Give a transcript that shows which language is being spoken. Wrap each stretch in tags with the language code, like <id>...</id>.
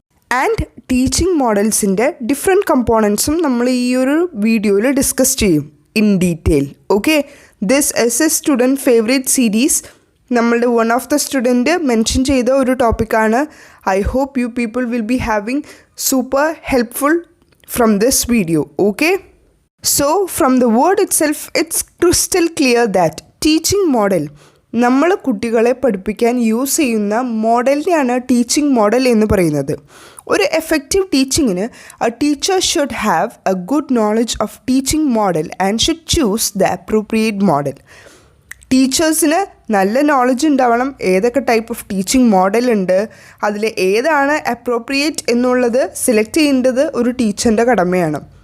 <ml>And teaching മോഡൽസിൻ്റെ different കമ്പോണൻസും നമ്മൾ ഈ ഒരു വീഡിയോയിൽ ഡിസ്കസ് ചെയ്യും in detail.</ml> <en>Okay, this is a student favourite series.</en> <ml>നമ്മളുടെ</ml> <en>one of the student mention</en> <ml>ചെയ്ത ഒരു ടോപ്പിക്കാണ്.</ml> <en>I hope you people will be having super helpful from this video. Okay, so from the word itself it's crystal clear that teaching model</en> <ml>നമ്മൾ കുട്ടികളെ പഠിപ്പിക്കാൻ use ചെയ്യുന്ന മോഡലിനെയാണ് teaching model എന്ന് പറയുന്നത്. ഒരു effective ടീച്ചിങ്ങിന്</ml> <en>A teacher should have a good knowledge of teaching model and should choose the appropriate model.</en> <ml>ടീച്ചേഴ്സിന് നല്ല knowledge ഉണ്ടാവണം, ഏതൊക്കെ ടൈപ്പ് ഓഫ് ടീച്ചിങ് മോഡൽ ഉണ്ട്, അതിൽ ഏതാണ് അപ്രോപ്രിയേറ്റ് എന്നുള്ളത് സെലക്ട് ചെയ്യേണ്ടത് ഒരു ടീച്ചറിൻ്റെ കടമയാണ്.</ml>